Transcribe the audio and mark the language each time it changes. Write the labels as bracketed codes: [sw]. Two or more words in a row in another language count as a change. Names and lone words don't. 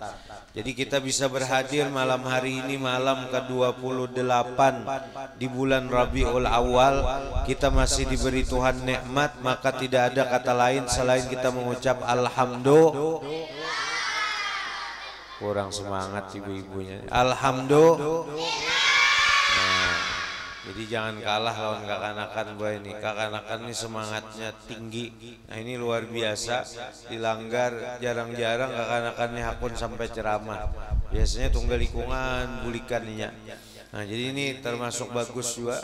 [id] Jadi kita bisa berhadir malam hari ini, malam ke-28 di bulan Rabiul Awal. Kita masih diberi Tuhan nikmat, maka tidak ada kata lain selain kita mengucap alhamdulillah. Kurang semangat ibu-ibunya. Alhamdulillah. Jadi jangan kalah lawan kakak-anakan boy ini. Kakak-anakan ini semangatnya tinggi. Nah, ini luar biasa. Di Langgar jarang-jarang kakak-anakan ini hakun sampai ceramah. Biasanya tunggal lingkungan bulikannya. Nah, jadi ini termasuk bagus juga.